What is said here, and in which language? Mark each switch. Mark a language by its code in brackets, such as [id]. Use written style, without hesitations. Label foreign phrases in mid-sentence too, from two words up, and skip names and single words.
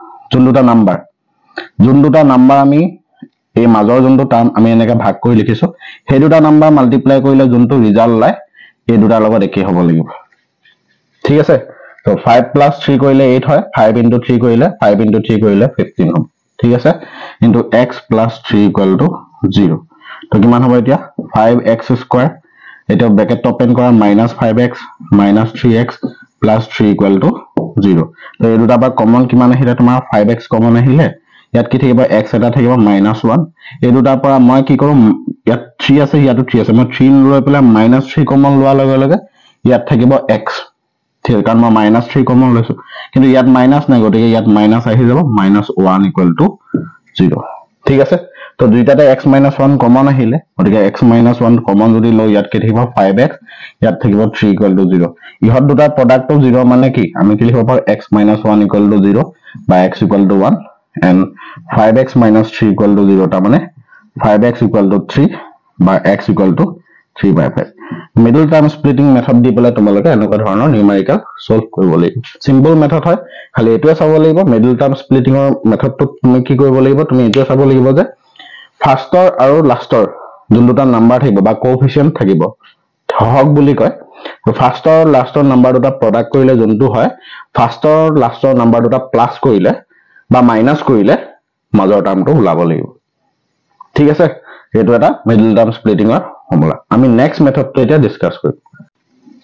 [as] যোন দুটা নাম্বাৰ আমি এই মাজৰ যোনটো টার্ম আমি এনেকে ভাগ কৰি লিখিছো সেই দুটা নাম্বাৰ মাল্টিপ্লাই কৰিলে যোনটো ৰিজাল্ট লাই এই দুটাৰ লগত একে হ'ব লাগিব ঠিক আছে তো 5 plus 3 কৰিলে 8 হয় 5 into 3 কৰিলে 5 into 3 কৰিলে 15 হ'ব ঠিক আছে [en] into x plus 3 equal [as] to 0 তো কিমান হ'ব এতিয়া 5x square এটা [en] bracket open [as] কৰা -5x -3x [en] plus 3 equal [as] to 0 তো এই দুটা বা কমন কিমান আহিলে তোমাৰ 5x কমন আহিলে ইয়াত কি থাকিব x এটা থাকিব -1 এই দুটাৰ পৰা মই কি কৰো ইয়াত 3 আছে ইয়াতো 3 আছে মই 3 লৈ পেলাই -3 কমন লোৱাৰ লগে লগে ইয়াত থাকিব x ঠিক কাৰণ মই -3 কমন লৈছো কিন্তু ইয়াত মাইনাস নাই গতিকে ইয়াত মাইনাস আহি যাব -1 [en] equal to 0 [as] ঠিক আছে তো দুইটাতে x - 1 কমন আহিলে গতিকে x - 1 কমন যদি লও ইয়াত কি থাকিব 5x ইয়াত থাকিব 3 [en] equal to 0 [as] ইহত দুটা [en] product to [as] 0 মানে কি আমি কি লিখিব পাৰো [en] x - 1 equal to 0 [as] বা [en] x equal to 1 and 5x - 3 equal to 0 [as] তা মানে [en] 5x equal to [as] 3 বা [en] x equal to 3/5 middle term splitting method [as] দি পেলাই তোমালোকে এনেকুৱা ধৰণৰ নিউমেৰিকেল সলভ কৰিব লাগিব [en] simple method [as] হয় খালি এটোৱে চাব লাগিব [en] middle term splitting [as] ৰ মেথডটো তুমি কি কৰিব লাগিব তুমি এটোৱে চাব লাগিব যে ফাৰ্স্টৰ আৰু লাষ্টৰ যোন দুটা নাম্বাৰ থাকিব বা কোএফিচিয়েন্ট থাকিব হক বুলি কয় তো ফাৰ্স্টৰ লাষ্টৰ নাম্বাৰ দুটা প্ৰডাক্ট কৰিলে যোনটো হয় ফাৰ্স্টৰ লাষ্টৰ নাম্বাৰ দুটা প্লাস কৰিলে বা মাইনাস কৰিলে মাজৰ টার্মটো ওলাব লাগিব ঠিক আছে এটো এটা [en] middle term splitting [as] ৰ ফৰ্মুলা আমি [en] next method [as] এতিয়া ডিসকাস কৰিম